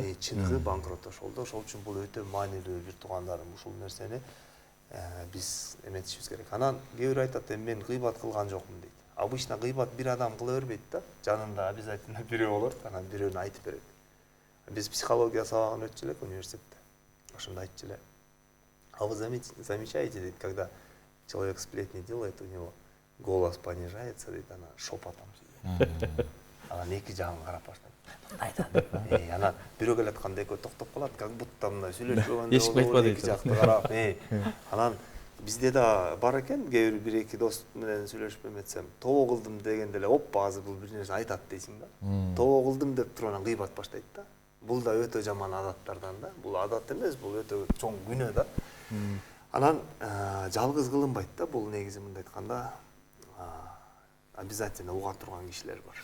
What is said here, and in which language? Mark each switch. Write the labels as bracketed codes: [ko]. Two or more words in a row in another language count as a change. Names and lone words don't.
[ky] Чындыгы банкрот ошол да. Ошол үчүн бул өтө маанилүү бир туугандарым, ушул нерсени биз эметишибиз керек. Анан кээ бир айтат, мен гыйбат кылган жокмун дейт. Обычно гыйбат бир адам кыла бербейт да. Жанында обязательно бирөө болот, анан бирөөнү айтып берет. Биз психология сабагын өтчү элек университетте. Ошондо айтчу эле. [ru] А вы замечаете, дейт, когда человек сплетни делает, у него голос понижается, [ky] дейт, ана шепотом сөйлөйт. Анан эки жагын карап баштайт. Анан бирөө келатканда экөө токтоп калат, [ru] как будто [ky] мындай сүйлөшпөгөндөй болуп, эки жакты карап. Анан бизде да бар экен, бир эки дос менен сүйлөшүп эметсем, тобо кылдым дегенде эле, оппа, азыр бул бир нерсе айтат дейсиң да. Тобо кылдым деп туруп анан гыйбат баштайт да. Бул да өтө жаман адаттардан да. Бул адат эмес, бул өтө чоң күнөө да. Анан жалгыз кылынбайт да, бул негизи мындай айтканда обязательно уга турган кишилер бар.